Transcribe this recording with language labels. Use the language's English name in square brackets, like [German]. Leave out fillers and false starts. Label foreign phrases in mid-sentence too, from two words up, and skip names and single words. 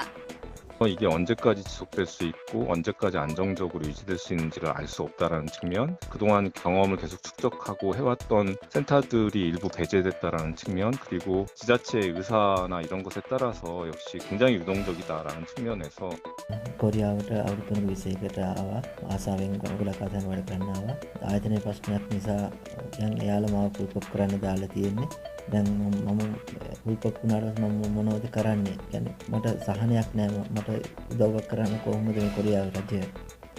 [Korean] 이게 언제까지 지속될 수 있고 언제까지 안정적으로 유지될 수 있는지를 알 수 없다는 측면, 그동안 경험을 계속 축적하고 해왔던 센터들이 일부 배제됐다는 측면, 그리고 지자체의 의사나 이런 것에 따라서 역시 굉장히 유동적이다라는 측면에서 [Sinhala] කොරියාවට අවුරුදු 21කට ආවා. ආසාවෙන් ගොඩක් අදහන වැඩ කරන්න ආවා. ආයතනයේ ප්‍රශ්නයක් නිසා දැන් එයාලා මාව පුල්පොක් කරන්න දාලා තියෙන්නේ. දැන් මම පුල්පොක් වුණාට මම මොනවද කරන්නේ? يعني මට සහනයක් නැහැ. මට උදව්වක් කරන්න කොහොමද මේ කොරියාව රජය